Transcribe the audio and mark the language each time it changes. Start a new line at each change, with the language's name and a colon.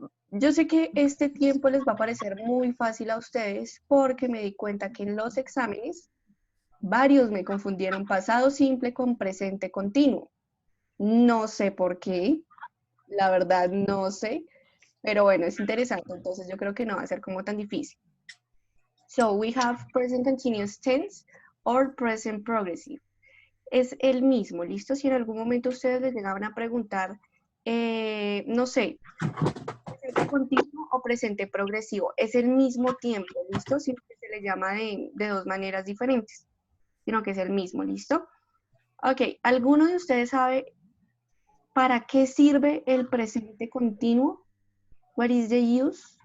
Spanish: Yo sé que este tiempo les va a parecer muy fácil a ustedes porque me di cuenta que en los exámenes varios me confundieron pasado simple con presente continuo. No sé por qué, la verdad no sé, pero bueno, es interesante, entonces yo creo que no va a ser como tan difícil.
English: So we have present continuous tense or present progressive.
Spanish: Es el mismo, ¿listo? Si en algún momento ustedes les llegaban a preguntar, no sé, presente continuo o presente progresivo, es el mismo tiempo, ¿listo? Siempre se le llama de dos maneras diferentes, sino que es el mismo, ¿listo? Ok, ¿alguno de ustedes sabe para qué sirve el presente continuo?
English: What is the use?